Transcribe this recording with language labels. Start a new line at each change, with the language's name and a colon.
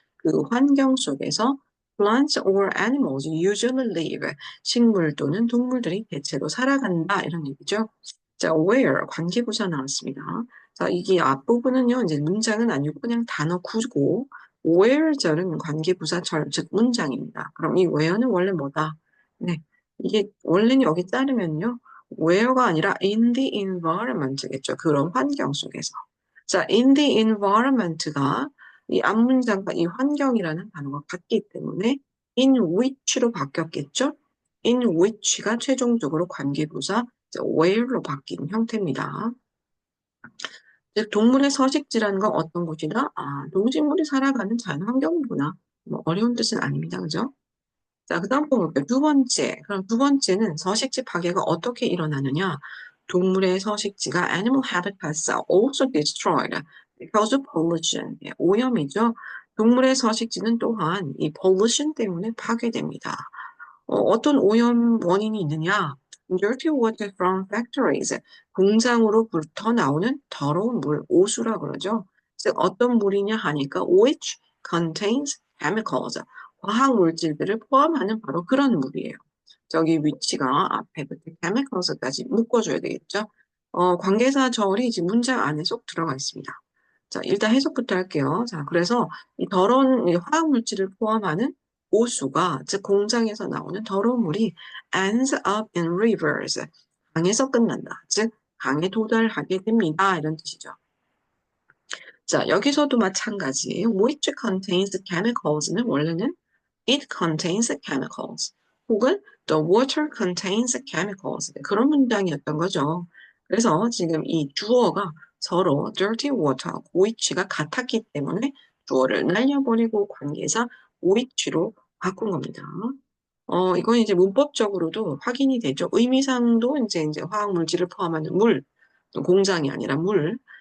Korean: 그 환경 속에서
English: plants or animals usually live,
Korean: 식물 또는 동물들이 대체로 살아간다 이런 얘기죠. 자, where 관계부사 나왔습니다. 자, 이게 앞부분은요. 이제 문장은 아니고 그냥 단어 구고 where절은 관계부사절, 즉 문장입니다. 그럼 이 where는 원래 뭐다? 네, 이게 원래는 여기 따르면요. where가 아니라
English: in the environment
Korean: 겠죠. 그런 환경 속에서. 자,
English: in the environment
Korean: 가 이 앞문장과 이 환경이라는 단어가 같기 때문에 in which로 바뀌었겠죠? in which가 최종적으로 관계부사 where로 바뀐 형태입니다. 즉, 동물의 서식지라는 건 어떤 곳이다? 동식물이 살아가는 자연 환경이구나. 뭐 어려운 뜻은 아닙니다. 그죠? 자, 그 다음 볼게요. 두 번째. 그럼 두 번째는 서식지 파괴가 어떻게 일어나느냐? 동물의 서식지가
English: animal habitats are also destroyed because of pollution.
Korean: 예, 오염이죠. 동물의 서식지는 또한 이 pollution 때문에 파괴됩니다. 어떤 오염 원인이 있느냐?
English: Dirty water from factories.
Korean: 공장으로부터 나오는 더러운 물, 오수라 그러죠. 즉, 어떤 물이냐 하니까
English: which contains chemicals.
Korean: 화학 물질들을 포함하는 바로 그런 물이에요. 저기 위치가 앞에부터 chemicals까지 묶어줘야 되겠죠. 관계사 절이 지금 문장 안에 쏙 들어가 있습니다. 자, 일단 해석부터 할게요. 자, 그래서 이 더러운 이 화학 물질을 포함하는 오수가, 즉 공장에서 나오는 더러운 물이
English: ends up in rivers,
Korean: 강에서 끝난다. 즉 강에 도달하게 됩니다. 이런 뜻이죠. 자, 여기서도 마찬가지.
English: which contains chemicals
Korean: 는 원래는
English: it contains chemicals
Korean: 혹은
English: the water contains chemicals
Korean: 그런 문장이었던 거죠. 그래서 지금 이 주어가 서로
English: dirty water,
Korean: which가 같았기 때문에 주어를 날려버리고 관계사 which로 바꾼 겁니다. 이건 이제 문법적으로도 확인이 되죠. 의미상도 이제 화학 물질을 포함하는 물, 공장이 아니라 물.